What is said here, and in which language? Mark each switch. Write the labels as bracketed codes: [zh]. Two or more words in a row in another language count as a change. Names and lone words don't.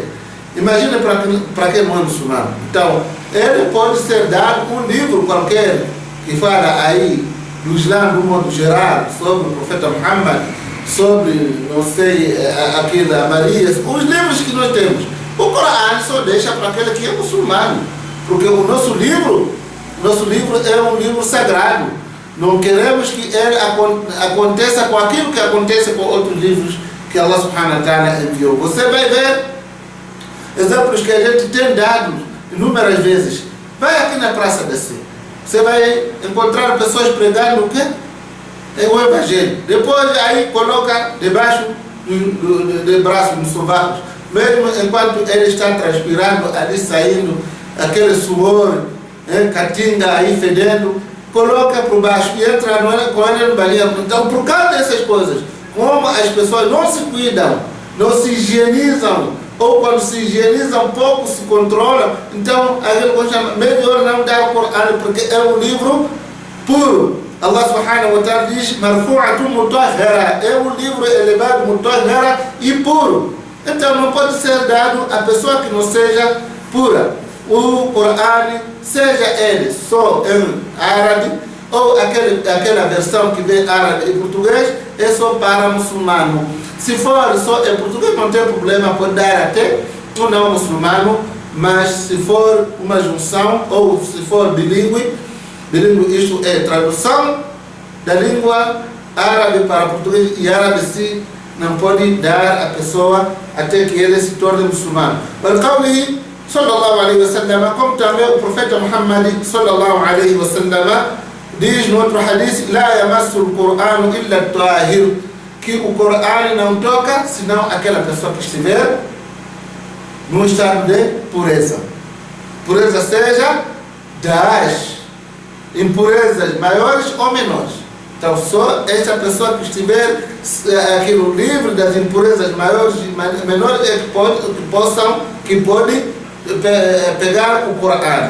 [pt] Imagina para quem não é muçulmano. Então, ele pode ser dado um livro qualquer que fala aí do Islã, do modo geral, sobre o profeta Muhammad, sobre, não sei, aquela Maria, os livros que nós temos. O Corão só deixa para aquele que é muçulmano, porque o nosso livro é um livro sagrado. Não queremos que ele aconteça com aquilo que acontece com outros livros que [ar] الله سبحانه وتعالى [pt] enviou. Você vai ver exemplos que a gente tem dado inúmeras vezes. Vai aqui na Praça da Sé. Você vai encontrar pessoas pregando o quê? É o Evangelho. Depois aí coloca debaixo do braço do sovaco. Mesmo enquanto ele está transpirando, ali saindo aquele suor, catinga aí fedendo, coloca por baixo e entra com ele no banheiro. Então, por causa dessas coisas, como as pessoas não se cuidam, não se higienizam, ou quando se higienizam pouco se controlam, então aquele chama melhor não dar o Corão, porque é um livro puro. [ar] الله سبحانه وتعالى [pt] diz [ar] مرفوعة مطهرة, [pt] é um livro elevado, mutahhara e puro. Então não pode ser dado a pessoa que não seja pura. O Corão, seja ele só em árabe, ou aquela versão que vem árabe e português, é só para muçulmano. Se for só em português, não tem problema, pode dar até um não muçulmano, mas se for uma junção, ou se for bilíngue, isto é tradução da língua árabe para português, e árabe se não pode dar a pessoa até que ele se torne muçulmano. [ar] القولي صلى الله عليه وسلم, [pt] como também o profeta Muhammad [ar] صلى الله عليه وسلم [pt] diz no outro hadith, [ar] لا يمس القرآن إلا الطاهر, [pt] que o Corão não toca senão aquela pessoa que estiver no estado de pureza. Pureza seja das impurezas maiores ou menores. Então só esta pessoa que estiver aquilo livre das impurezas maiores e menores é que pode pegar o Corão.